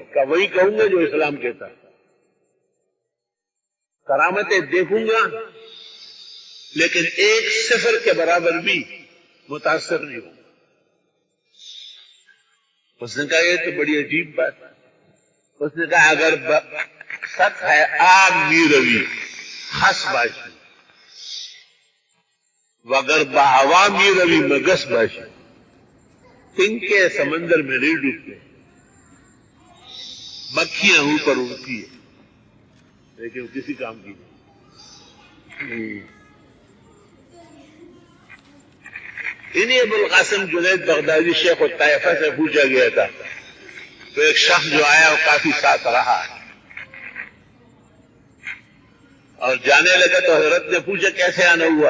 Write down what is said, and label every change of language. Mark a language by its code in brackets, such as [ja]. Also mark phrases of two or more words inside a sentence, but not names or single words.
[ur] کہ وہی کہوں گا جو اسلام کہتا ہے، کرامتیں دیکھوں گا لیکن ایک صفر کے برابر بھی متاثر نہیں ہوں۔ اس نے کہا یہ تو بڑی عجیب بات ہے۔ اس نے کہا اگر سچ ہے [fa] آب می روی خس باشی وگر بہوا می روی مگس باشی، [ur] تن کے سمندر میں نہیں ڈوبتے، مکھیاں اوپر اڑتی ہے لیکن کسی کام کی نہیں۔ انہیں ابو القاسم جنید بغدادی شیخ الطائفہ سے پوچھا گیا تھا، تو ایک شخص جو آیا وہ کافی ساتھ رہا اور جانے لگا تو حضرت نے پوچھا کیسے آنا ہوا؟